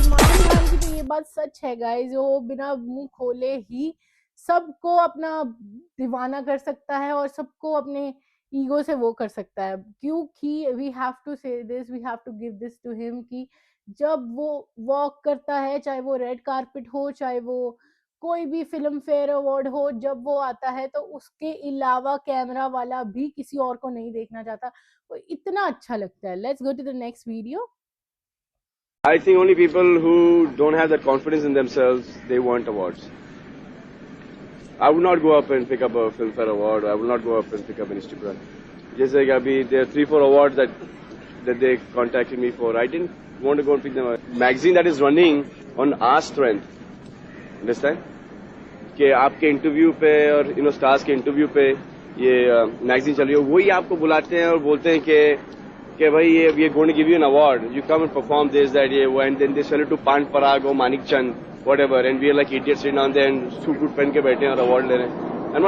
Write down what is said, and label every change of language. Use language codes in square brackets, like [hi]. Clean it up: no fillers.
[hi] सलमान खान की तो ये बात सच है गाइस, वो बिना मुंह खोले ही सबको अपना दीवाना कर सकता है और सबको अपने ईगो से वो कर सकता है, क्योंकि वी हैव टू से this, we have to give this to him कि जब वो वॉक करता है, चाहे वो रेड कारपेट हो, चाहे वो कोई भी फिल्म फेयर अवार्ड हो, जब वो आता है तो उसके अलावा कैमरा वाला भी किसी और को नहीं देखना चाहता, वो इतना अच्छा लगता है। [en] Let's go to the next video. I think only people who don't have that confidence in themselves, they want awards. I would not go up and pick up a Filmfare award. I will not go up and pick up an Ministry Prize. [hi] जैसे कि अभी [en] there are 3-4 awards that they contacted me for. I didn't want to go and pick them up. Magazine that is running on our strength. Understand? [hi] कि आपके interview पे और stars के interview पे ये मैगजीन चल रही है, वही आपको बुलाते हैं और बोलते हैं कि भाई [en] ये going to give you an award, you come and perform this that [hi] ये वो, [en] and then they sell it to [hi] पान पराग और मानिक चंद [en] whatever, and we are like idiots sitting on there and [hi] suit पहन के बैठे हैं और अवार्ड ले रहे हैं।